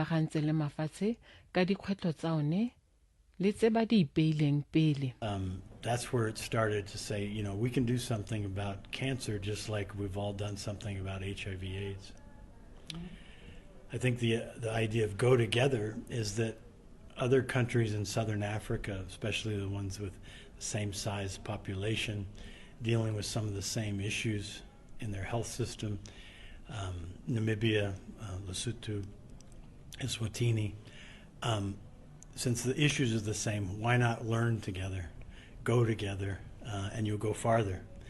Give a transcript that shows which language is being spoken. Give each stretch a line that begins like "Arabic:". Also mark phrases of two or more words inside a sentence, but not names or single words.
Tswana: gantse le mafatshe ka dikgwetlo tsa one le tse ba di ipeileng pele.
English: That's where it started to say, you know, we can do something about cancer just like we've all done something about HIV/AIDS. I think the idea of go together is that other countries in Southern Africa, especially the ones with the same size population, dealing with some of the same issues in their health system, Namibia, Lesotho, Eswatini, since the issues are the same, why not learn together, go together, and you'll go farther.